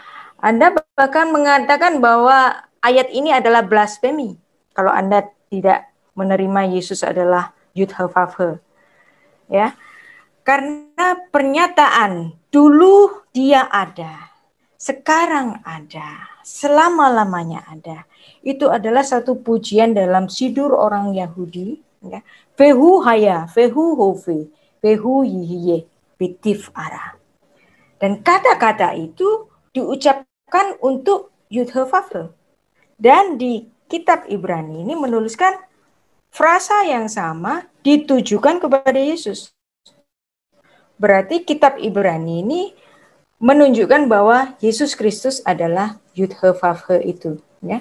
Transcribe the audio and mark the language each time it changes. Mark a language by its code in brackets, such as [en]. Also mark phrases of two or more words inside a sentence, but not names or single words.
[id] Anda bahkan mengatakan bahwa ayat ini adalah blasfemi kalau Anda tidak menerima Yesus adalah Yud-He-Vav-He. Ya. Karena pernyataan dulu dia ada, sekarang ada, selama-lamanya ada. Itu adalah satu pujian dalam sidur orang Yahudi. Ya. [he] והוא היה, והוא הווה, והוא יהיה, בתפארה. [id] Dan kata-kata itu diucapkan untuk Yud-He-Vav-He. Dan di kitab Ibrani ini menuliskan frasa yang sama ditujukan kepada Yesus. Berarti kitab Ibrani ini menunjukkan bahwa Yesus Kristus adalah Yud-He-Vav-He itu. Ya.